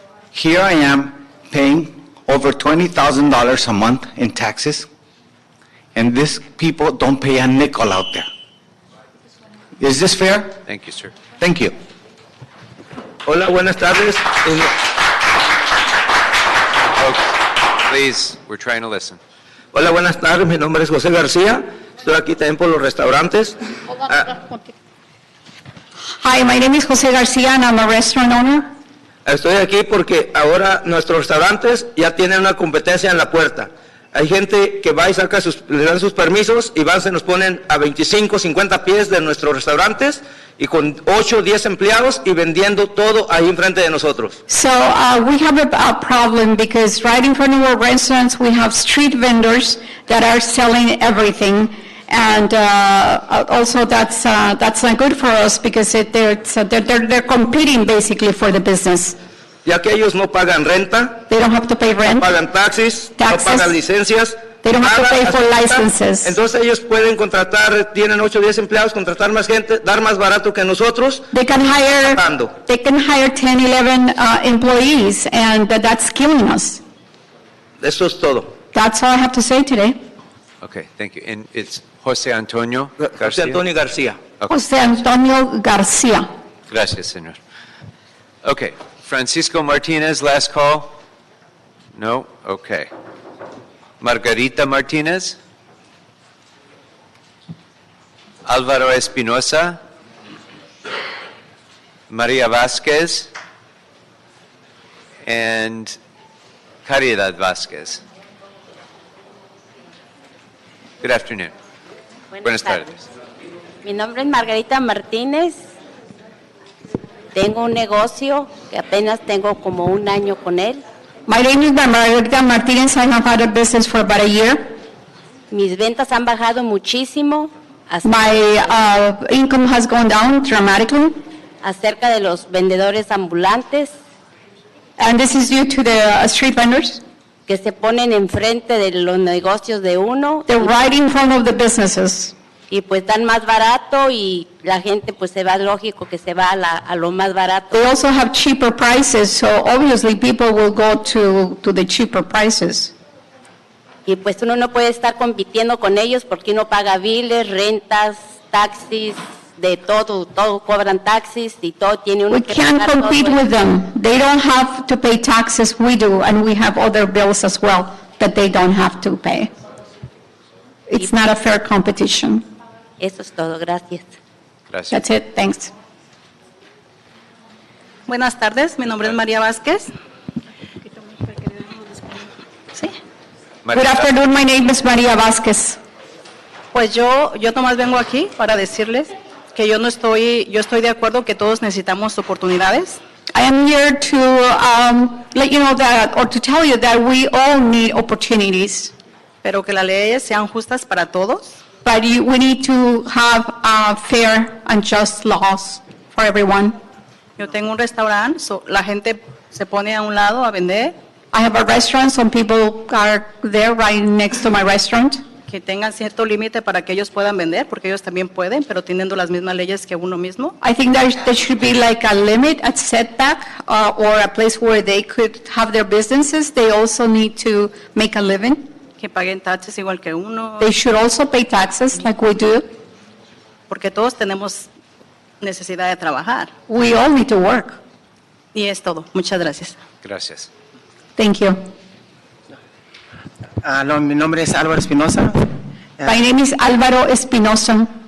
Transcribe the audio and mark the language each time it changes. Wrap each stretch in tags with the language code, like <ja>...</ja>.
<en>Here I am paying over $20,000 a month in taxes, and these people don't pay a nickel out there. Is this fair? Thank you, sir. Thank you.</en> <es>Hola, buenas tardes.</es> <en>Folks, please, we're trying to listen.</en> <es>Hola, buenas tardes. Mi nombre es José García. Estoy aquí también por los restaurantes.</es> <en>Hi, my name is Jose Garcia, and I'm a restaurant owner.</en> <es>Estoy aquí porque ahora nuestros restaurantes ya tienen una competencia en la puerta. Hay gente que va y saca le dan sus permisos y van, se nos ponen a 25, 50 pies de nuestros restaurantes y con 8, 10 empleados y vendiendo todo ahí enfrente de nosotros.</es> <en>So we have a problem because right in front of our restaurants, we have street vendors that are selling everything. And also that's not good for us because they're competing basically for the business.</en> <es>Ya que ellos no pagan renta,</es> <en>They don't have to pay rent.</en> <es>no pagan taxis,</es> <en>Taxes.</en> <es>no pagan licencias.</es> <en>They don't have to</en> <es>nada,</es> <en>pay for</en> <es>hasta-</es> <en>licenses.</en> <es>Entonces ellos pueden contratar, tienen 8 o 10 empleados, contratar más gente, dar más barato que nosotros.</es> <en>They can hire 10, 11 employees, and that's killing us.</en> <es>Eso es todo.</es> <en>That's all I have to say today. Okay, thank you. And it's Jose Antonio Garcia? José Antonio García. Okay. Jose Antonio Garcia.</en> <es>Gracias, señor.</es> <en>Okay, Francisco Martinez, last call? No? Okay. Margarita Martinez? Álvaro Espinosa? Maria Vasquez? And Caridad Vasquez. Good afternoon.</en> <es>Buenas tardes. Mi nombre es Margarita Martínez. Tengo un negocio que apenas tengo como un año con él.</es> <en>My name is Margarita Martinez. I have had a business for about a year.</en> <es>Mis ventas han bajado muchísimo.</es> <en>My income has gone down dramatically.</en> <es>Acerca de los vendedores ambulantes.</es> <en>And this is due to the street vendors.</en> <es>Que se ponen enfrente de los negocios de uno.</es> <en>They're right in front of the businesses.</en> <es>Y pues dan más barato y la gente pues se va, lógico que se va a lo más barato.</es> <en>They also have cheaper prices, so obviously people will go to the cheaper prices.</en> <es>Y pues uno no puede estar compitiendo con ellos porque uno paga biles, rentas, taxis, de todo cobran taxis y todo tiene uno</es> <en>We</en> <es>que</es> <en>can't</en> <es>pagar</es> <en>compete</en> <es>todo.</es> <en>with them. They don't have to pay taxes, we do, and we have other bills as well that they don't have to pay. It's not a fair competition.</en> <es>Eso es todo, gracias. Gracias.</es> <en>That's it, thanks.</en> <es>Buenas tardes, mi nombre es María Vázquez.</es> <en>Good afternoon, my name is María Vázquez.</en> <es>Pues yo nomás vengo aquí para decirles que yo estoy de acuerdo que todos necesitamos oportunidades.</es> <en>I am here to let you know that, or to tell you that we all need opportunities.</en> <es>Pero que las leyes sean justas para todos.</es> <en>But we need to have fair and just laws for everyone.</en> <es>Yo tengo un restaurante, so la gente se pone a un lado a vender.</es> <en>I have a restaurant, some people are there right next to my restaurant.</en> <es>Que tengan cierto límite para que ellos puedan vender, porque ellos también pueden, pero teniendo las mismas leyes que uno mismo.</es> <en>I think there should be like a limit, a setback, or a place where they could have their businesses. They also need to make a living.</en> <es>Que paguen taxes igual que uno.</es> <en>They should also pay taxes like we do.</en> <es>Porque todos tenemos necesidad de trabajar.</es> <en>We all need to work.</en> <es>Y es todo. Muchas gracias. Gracias.</es> <en>Thank you.</en> <es>Mi nombre es Álvaro Espinosa.</es> <en>My name is Álvaro Espinosa.</en>